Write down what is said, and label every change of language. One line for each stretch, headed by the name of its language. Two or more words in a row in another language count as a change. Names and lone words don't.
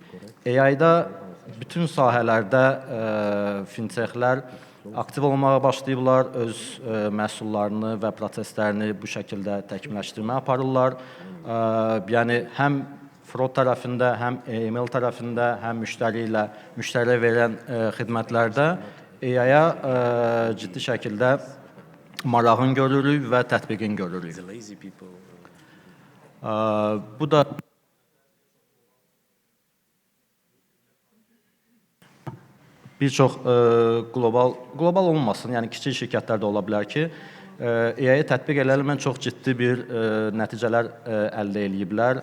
Azerbaijani: AI-da bütün sahələrdə fintechlər aktiv olmağa başlayıblar, öz məhsullarını və proseslərini bu şəkildə təkmilləşdirməyə aparırlar. Yəni, həm fraud tərəfində, həm email tərəfində, həm müştəriyə verən xidmətlərdə AI-ya ciddi şəkildə marağın görürük və tətbiqin görürük.
English: The lazy people.
Azerbaijani: Bu da bir çox qlobal olmasın, yəni kiçik şirkətlər də ola bilər ki, AI-yə tətbiq eləməklə çox ciddi bir nəticələr əldə eləyiblər.